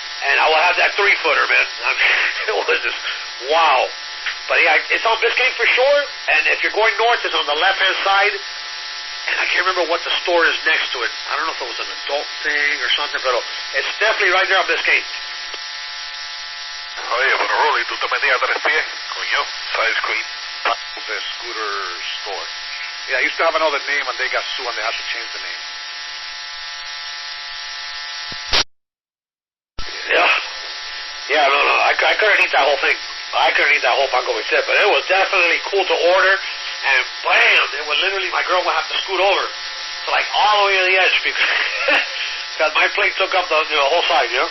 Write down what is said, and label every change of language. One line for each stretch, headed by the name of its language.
English: And I will have that 3-footer, man. I mean, it was just, wow. But yeah, it's on Biscayne for sure, and if you're going north, it's on the left-hand side, and I can't remember what the store is next to it. I don't know if it was an adult thing or something, but it's definitely right there on Biscayne.
Spanish: Oye, pero Rolly, tú te metías 3 pies, coño,
English: size queen. The scooter store. Yeah, I used to have another name, and they got sued, and they had to change the name. Yeah. Yeah, I couldn't eat that whole thing. I couldn't eat that whole panko with tip, but it was definitely cool to order. And bam, it would literally, my girl would have to scoot over to like all the way to the edge because my plate took up the whole side, you know.